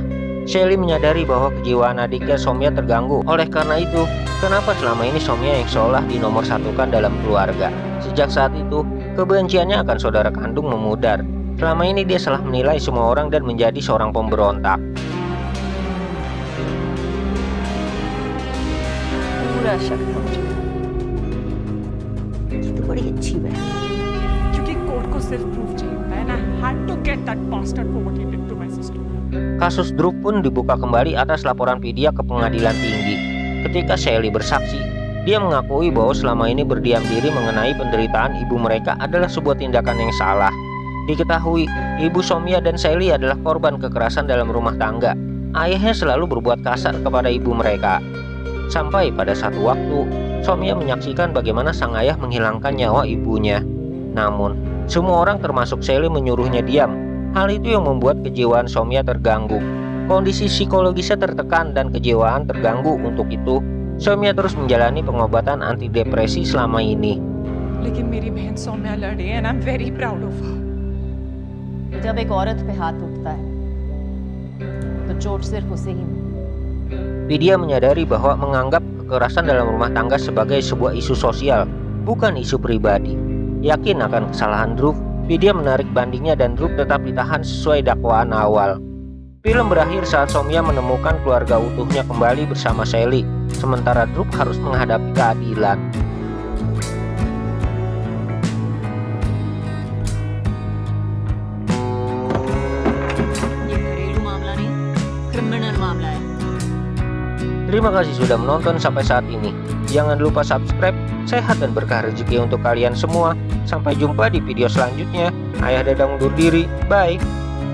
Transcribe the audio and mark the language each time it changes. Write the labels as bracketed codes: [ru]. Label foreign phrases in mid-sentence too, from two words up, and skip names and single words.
[id] Sally menyadari bahwa kejiwaan adiknya Soumya terganggu. Oleh karena itu, kenapa selama ini Soumya yang seolah dinomorsatukan dalam keluarga? Sejak saat itu, kebenciannya akan saudara kandung memudar. Selama ini dia salah menilai semua orang dan menjadi seorang pemberontak. [hi] पूरा शक था मुझे। ये तो बड़ी अच्छी बात है। क्योंकि कोर्ट को सिर्फ प्रूफ चाहिए होता है ना, [en] had to get that bastard for what he did to my sister. [id] Kasus Drup pun dibuka kembali atas laporan Vidya ke pengadilan tinggi. Ketika Sally bersaksi, dia mengakui bahwa selama ini berdiam diri mengenai penderitaan ibu mereka adalah sebuah tindakan yang salah. Diketahui, ibu Soumya dan Sally adalah korban kekerasan dalam rumah tangga. Ayahnya selalu berbuat kasar kepada ibu mereka. Sampai pada satu waktu, Soumya menyaksikan bagaimana sang ayah menghilangkan nyawa ibunya. Namun, semua orang termasuk Sally menyuruhnya diam. Hal itu yang membuat kejiwaan Soumya terganggu. Kondisi psikologisnya tertekan dan kejiwaan terganggu. Untuk itu, Soumya terus menjalani pengobatan antidepresi selama ini. [hi] लेकिन मेरी बहन सौम्या लड़ी [en] and I'm very proud of her. [hi] जब एक औरत पे हाथ उठता है तो चोट सिर्फ उसे ही नहीं। [id] Vidya menyadari bahwa menganggap kekerasan dalam rumah tangga sebagai sebuah isu sosial, bukan isu pribadi. Yakin akan kesalahan Drup, Vidya menarik bandingnya dan Drup tetap ditahan sesuai dakwaan awal. Film berakhir saat Soumya menemukan keluarga utuhnya kembali bersama Sally, sementara Drup harus menghadapi keadilan. [hi] ये घरेलू मामला नहीं, क्रिमिनल मामला है। [id] Terima kasih sudah menonton sampai saat ini. Jangan lupa subscribe. Sehat dan berkah rezeki untuk kalian semua. Sampai jumpa di video selanjutnya. Ayah Dadang undur diri. Bye.